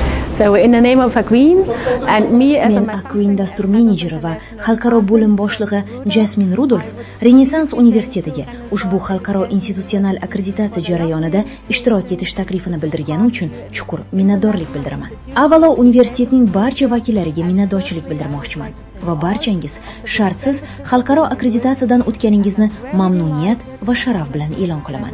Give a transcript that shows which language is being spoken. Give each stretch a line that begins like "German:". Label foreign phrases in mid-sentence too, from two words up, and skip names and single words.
Uzbek: So in the name of Queen and me as Men Queen dastur menejeri va xalqaro bo'lim boshlig'i Jasmin Rudolf Renessans universitetiga ushbu xalqaro institutsional akkreditatsiya jarayonida ishtirok etish taklifini bildirgani uchun chuqur minnatdorlik bildiraman. Avvalo universitetning barcha vakillariga minnatdorchilik bildirmoqchiman va barchangiz shartsiz xalqaro akkreditatsiyadan o'tganingizni mamnuniyat va sharaf bilan e'lon qilaman.